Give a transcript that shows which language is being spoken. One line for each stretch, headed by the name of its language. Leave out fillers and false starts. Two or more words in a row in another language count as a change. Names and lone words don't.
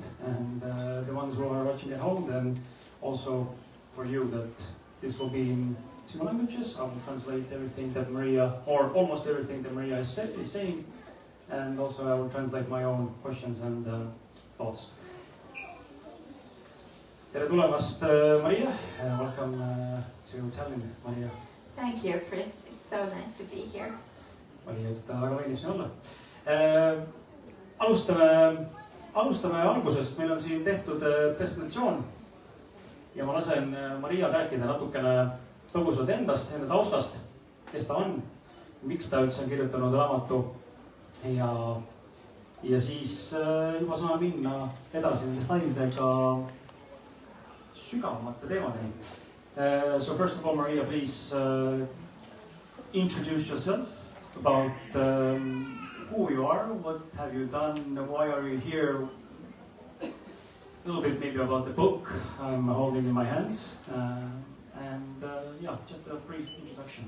English: And the ones who are watching at home, then also for you that this will be in 2 languages. I will translate everything that Maria, or almost everything that Maria is saying. And also I will translate my own questions and thoughts.
Estonian: Tere tulemast, Maria.
English: Welcome to Tallinn, Maria. Thank you, Chris. It's so nice to be here.
Estonian: Maria ütles, ta väga meeldib siin olla. Alustame algusest. Meil on siin tehtud presentatsioon ja ma lasen Maria rääkida natukene põgusalt endast, enda taustast, kes ta on, miks ta üldse on kirjutanud raamatu ja siis juba saame minna edasi nende slaididega sügavamate teemadeni.
English: So first of all, Maria, please introduce yourself about who you are, what have you done, why are you here, a little bit maybe about the book I'm holding in my hands, and yeah, just a brief introduction.